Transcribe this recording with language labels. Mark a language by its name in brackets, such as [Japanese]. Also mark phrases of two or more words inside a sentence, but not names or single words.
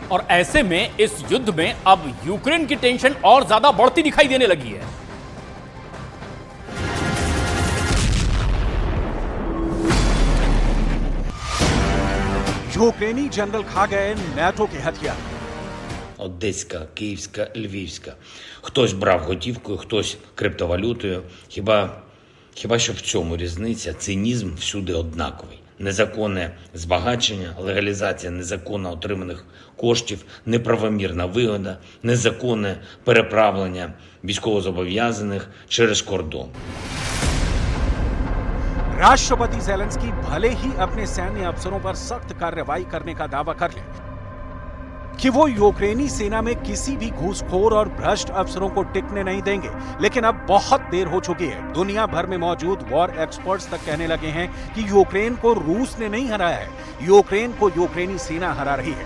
[Hindi] और ऐसे में इस युद्ध में अब यूक्रेन की टेंशन और ज्यादा बढ़ती दिखाई देने लगी है। यूक्रेनी जनरल खा गए नाटो के हथियार। [Ukrainian] Одеська, Київська, Львівська. Хтось брав готівкою, хтось криптовалютою. Хіба що в цьому різниця? Цинізм всюди однаковий. Незаконне збагачення, легалізація незаконно отриманих коштів, неправомірна вигода, незаконне переправлення військовозобов'язаних через кордон. [Hindi] राष्ट्रपति ज़ेलेंस्की भले ही अपने सैन्य अफसरों पर सख्त कार्रवाई करने का दावा कर ले कि वो यूक्रेनी सेना में किसी भी घूसखोर और भ्रष्ट अफसरों को टिकने नहीं देंगे, लेकिन अब बहुत देर हो चुकी है। दुनिया भर में मौजूद वॉर एक्सपर्ट्स तक कहने लगे हैं कि यूक्रेन को रूस ने नहीं हराया है, यूक्रेन को यूक्रेनी सेना हरा रही है।